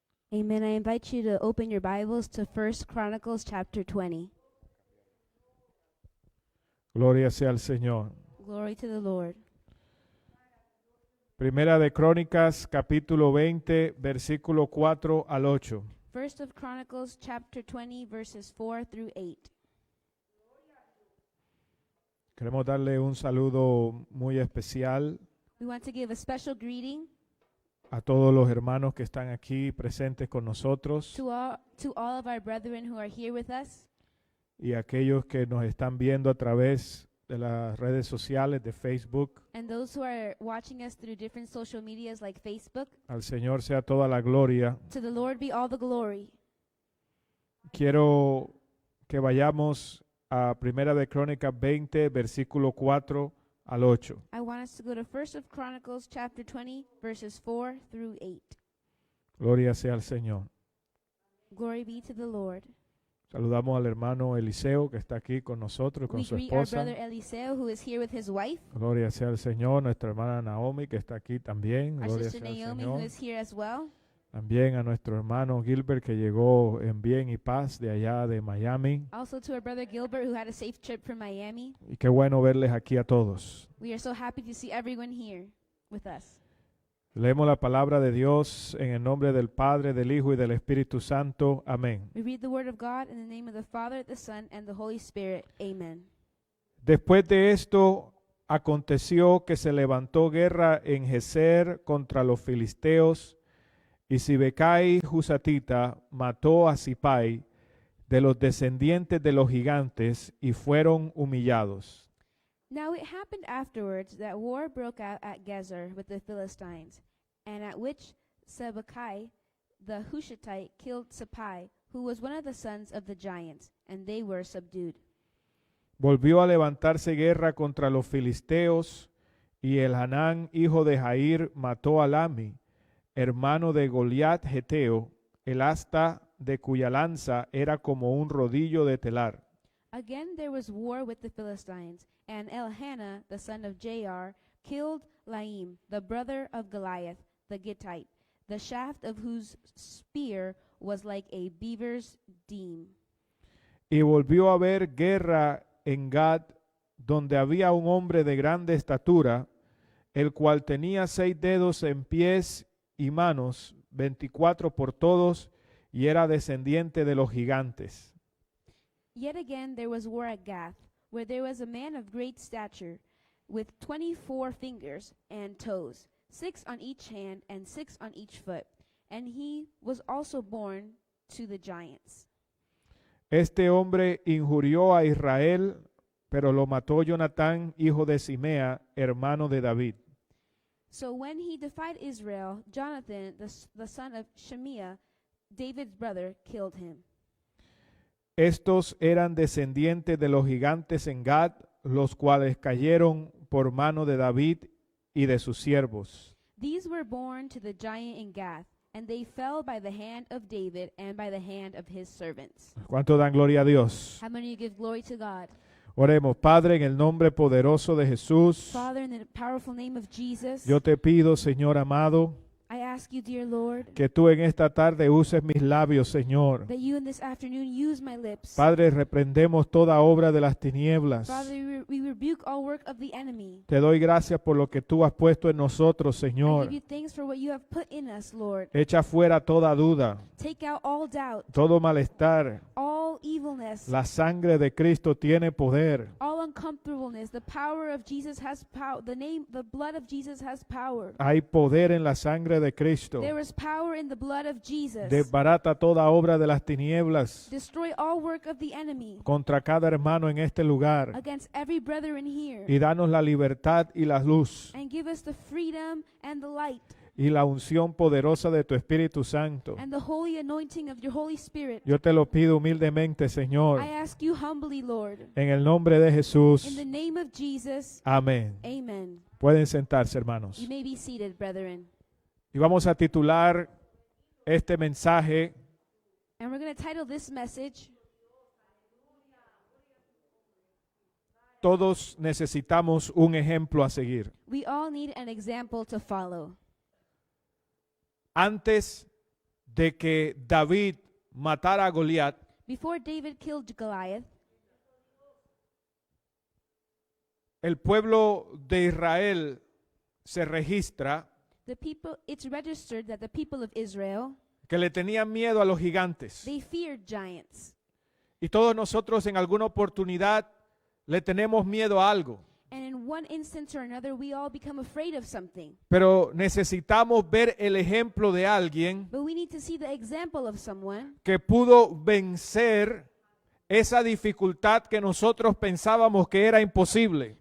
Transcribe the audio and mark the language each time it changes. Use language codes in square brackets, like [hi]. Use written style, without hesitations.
[en] Amen. I invite you to open your Bibles to 1 Chronicles chapter 20. [es] Gloria sea al Señor. [en] Glory to the Lord. [es] Primera de Crónicas, capítulo 20, versículo 4 al 8. [en] First of Chronicles chapter 20 verses 4 through 8. [es] Queremos darle un saludo muy especial [en] We want to give a special greeting [es] a todos los hermanos que están aquí presentes con nosotros [en] to all of our brethren who are here with us [es] y a aquellos que nos están viendo a través de las redes sociales de Facebook. [en] and those who are watching us through different social medias like Facebook. [es] Al Señor sea toda la gloria. [en] To the Lord be all the glory. [es] Quiero que vayamos a Primera de Crónicas 20, versículo 4 al 8. [en] I want us to go to First of Chronicles chapter 20 verses 4 through 8. [es] Gloria sea al Señor. [en] Glory be to the Lord. [es] Saludamos al hermano Eliseo que está aquí con nosotros, con [en] We [es] su [en] greet our [es] esposa. [en] brother Eliseo who is here with his wife. [es] Gloria sea al Señor. Nuestra hermana Naomi que está aquí también. [en] Our [es] Gloria [en] sister [es] sea al [en] Naomi who [es] Señor. [en] is here as well. [es] También a nuestro hermano Gilbert que llegó en bien y paz de allá de Miami. [en] Also to our brother Gilbert who had a safe trip from Miami. [es] Y qué bueno verles aquí a todos. [en] We are so happy to see everyone here with us. [es] Leemos la palabra de Dios en el nombre del Padre, del Hijo y del Espíritu Santo. Amén. [en] We read the word of God in the name of the Father, the Son, and the Holy Spirit. Amen. [es] Después de esto, aconteció que se levantó guerra en Geser contra los filisteos, y Sibecai Husatita mató a Sipai de los descendientes de los gigantes, y fueron humillados. [en] Now it happened afterwards that war broke out at Gezer with the Philistines, and at which Sibbecai the Hushathite killed Sipai, who was one of the sons of the giants, and they were subdued. [es] Volvió a levantarse guerra contra los filisteos, y Elhanán, hijo de Jair, mató a Lami, hermano de Goliat Geteo, el asta de cuya lanza era como un rodillo de telar. [en] Again there was war with the Philistines, and Elhanah, the son of Jair, killed Laim, the brother of Goliath, the Gittite, the shaft of whose spear was like a beaver's deem. [es] Y volvió a haber guerra en Gad, donde había un hombre de grande estatura, el cual tenía 6 dedos en pies y manos, 24 por todos, y era descendiente de los gigantes. [en] Yet again there was war at Gath, where there was a man of great stature, with 24 fingers and toes, 6 on each hand and 6 on each foot, and he was also born to the giants. [es] Este hombre injurió a Israel, pero lo mató Jonatán, hijo de Simea, hermano de David. [en] So when he defied Israel, Jonathan, the son of Shemiah, David's brother, killed him. [es] Estos eran descendientes de los gigantes en Gad, los cuales cayeron por mano de David y de sus siervos. [en] These were born to the giant in Gath, and they fell by the hand of David and by the hand of his servants. [es] ¿Cuánto dan gloria a Dios? [en] How many of you give glory to God? [es] Oremos, Padre, en el nombre poderoso de Jesús. [en] Father, in the powerful name of Jesus, [es] Yo te pido, Señor amado, [en] I ask you, dear Lord, [es] que tú en esta tarde uses mis labios, Señor. [en] that you in this afternoon use my lips. [es] Padre, reprendemos toda obra de las tinieblas. [en] Father, we rebuke all work of the enemy. [es] Te doy gracias por lo que tú has puesto en nosotros, [en] I [es] Señor. [en] give you thanks for what you have put in us, Lord. [es] Echa fuera toda duda, [en] Take out all doubt, [es] todo malestar. [en] all evilness, [es] La sangre de Cristo tiene poder. [en] all uncomfortableness. The power of Jesus has power. The blood of Jesus has power. [es] Hay poder en la sangre de Cristo. [en] There is power in the blood of Jesus. [es] Desbarata toda obra de las tinieblas [en] Destroy all work of the enemy [es] contra cada hermano en este lugar [en] against every brother in here, [es] y danos la libertad y la luz [en] and give us the freedom and the light [es] y la unción poderosa de tu Espíritu Santo. [en] and the holy anointing of your Holy Spirit. [es] Yo te lo pido humildemente, Señor, [en] I ask you humbly, Lord, [es] en el nombre de [en] in [es] Jesús. [en] the name of Jesus. [es] Amén. [en] Amen. [es] Pueden sentarse, hermanos. [en] You may be seated, brethren. [es] Y vamos a titular este mensaje, [en] And we're going to title this message, [es] Todos necesitamos un ejemplo a seguir. [en] We All Need an Example to Follow. [es] Antes de que David matara a Goliat, [en] Before David killed Goliath, [es] el pueblo de Israel se registra [en] it's registered that the people of Israel, [es] que le tenían miedo a los gigantes. [en] they feared giants. [es] Y todos nosotros en alguna oportunidad le tenemos miedo a algo. [en] And in one instance or another, we all become afraid of something. [es] Pero necesitamos ver el ejemplo de alguien [en] But we need to see the example of someone [es] que pudo vencer esa dificultad que nosotros pensábamos que era imposible.